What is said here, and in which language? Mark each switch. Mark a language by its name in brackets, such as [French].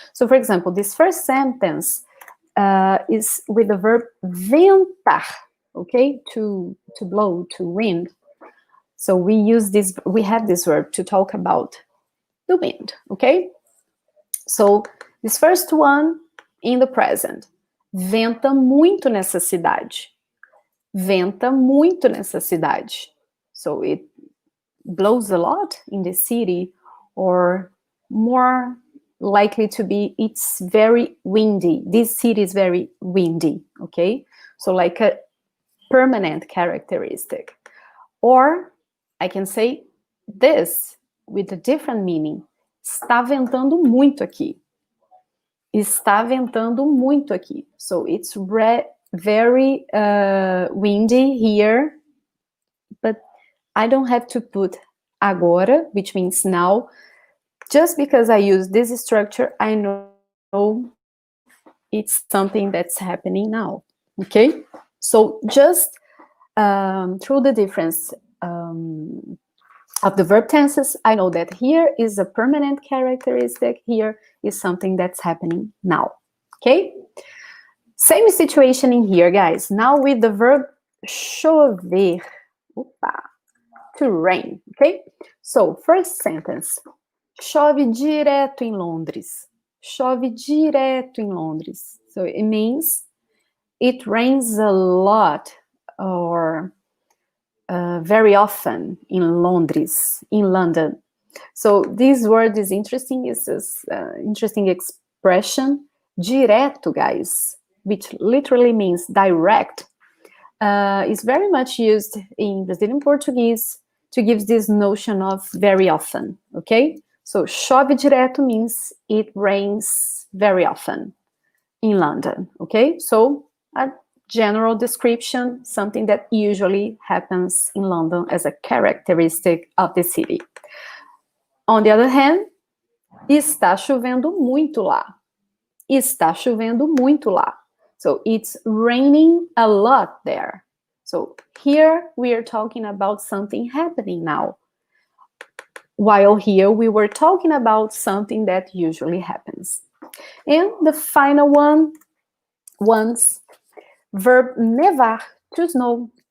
[English] So for example, this first sentence is with the verb ventar, okay? To blow, to wind. So we use this, we have this verb to talk about the wind, okay? So this first one in the present. [Portuguese] Venta muito nessa cidade. Venta muito nessa cidade. [English] So it blows a lot in the city, or more likely to be it's very windy. This city is very windy, okay? So like a permanent characteristic. Or I can say this with a different meaning. [Portuguese] Está ventando muito aqui. Está ventando muito aqui. [English] So it's very windy here, but I don't have to put agora, which means now, just because I use this structure, I know it's something that's happening now. Okay? So just through the difference of the verb tenses, I know that here is a permanent characteristic, here is something that's happening now. Okay? Same situation in here, guys. Now with the verb chover. Opa, to rain. Okay? So, first sentence. [Portuguese] Chove direto em Londres. Chove direto em Londres. [English] So it means it rains a lot or very often in Londres, in London. So this word is interesting. It's an interesting expression. Direto, guys, which literally means direct, is very much used in Brazilian Portuguese to give this notion of very often, okay? So [Portuguese] chove direto [English] means it rains very often in London, okay? So a general description, something that usually happens in London as a characteristic of the city. On the other hand, [Portuguese] está chovendo muito lá. Está chovendo muito lá. [English] So it's raining a lot there. So here we are talking about something happening now. While here we were talking about something that usually happens. And the final one, once, verb nevar, to snow.